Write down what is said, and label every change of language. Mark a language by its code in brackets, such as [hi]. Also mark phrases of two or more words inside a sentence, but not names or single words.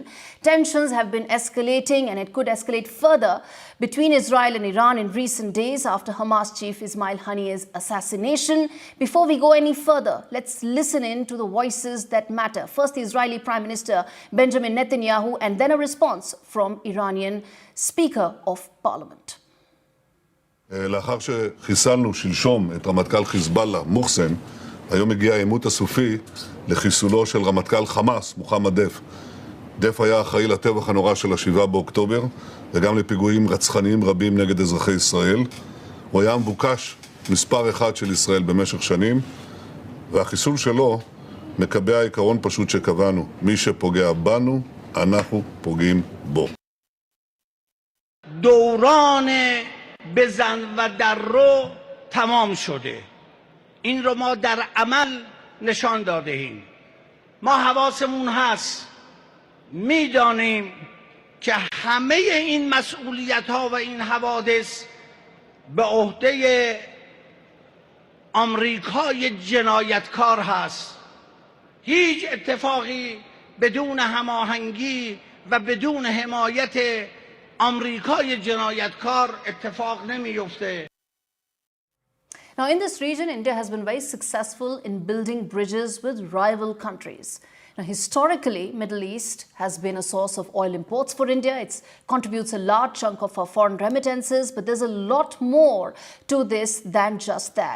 [en] Tensions have been escalating, and it could escalate further between Israel and Iran in recent days after Hamas chief Ismail Haniyeh's assassination. Before we go any further, let's listen in to the voices that matter. First, the Israeli Prime Minister Benjamin Netanyahu, and then a response from Iranian Speaker of Parliament. [he] לאחר שחיסלנו שלשום את רמטכ"ל חיזבאללה, מוחסן, היום הגיע העימות הסופי לחיסולו של רמטכ"ל חמאס, מוחמד דף. דף היה אחראי לטבח הנורא של ה-7 באוקטובר, וגם לפיגועים רצחניים רבים נגד אזרחי ישראל. הוא היה מבוקש מספר אחד של ישראל במשך שנים, והחיסול שלו מקבע עיקרון פשוט שקבענו. מי שפוגע בנו, אנחנו פוגעים בו. [fa] דורان بزن و در رو تمام شده. این رو ما در عمل نشان داده ایم. ما حواسمون هست، میدانیم که همه این مسئولیت ها و این حوادث به عهده آمریکای جنایتکار هست. هیچ اتفاقی بدون هماهنگی و بدون حمایت آمریکای جنایتکار اتفاق نمیفته. [en] Now, in this region, India has been very successful in building bridges with rival countries. Now, historically, Middle East has been a source of oil imports for India. It contributes a large chunk of our foreign remittances, but there's a lot more to this than just that.